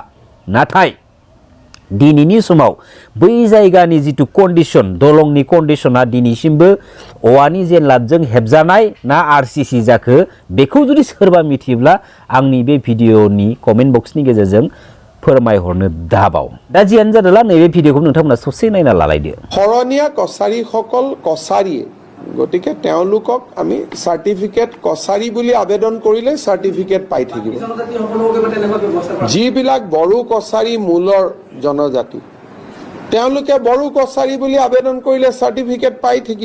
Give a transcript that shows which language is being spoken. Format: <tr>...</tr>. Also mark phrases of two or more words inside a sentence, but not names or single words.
<brx>नाथाय दिनैनि समाव बै जायगानि जिथु कन्डिशन, दलंनि कन्डिशना दिनैसिमबो औवानि जेनलाबजों हेबजानाय ना आरसिसि जाखो बेखौ जुदि सोरबा मिथियोब्ला आंनि बे भिडिअनि</brx> <en>comment box</en> <brx>गेजेरजों फोरमायहरनो दाबाव। दा जियानो जादोला नैबे भिडिअखौ नोंथांमोना ससे नायना लालायदो।</brx> <as>শৰণীয়া কছাৰীসকল কছাৰীয়ে, গতিকে তেওঁলোকক আমি চাৰ্টিফিকেট কছাৰী বুলি আবেদন কৰিলে চাৰ্টিফিকেট পাই থাকিব। যিবিলাক বড়ো কছাৰী মূলৰ জনজাতি তেওঁলোকে বড়ো কছাৰী বুলি আবেদন কৰিলে চাৰ্টিফিকেট পাই থাকিব।</as>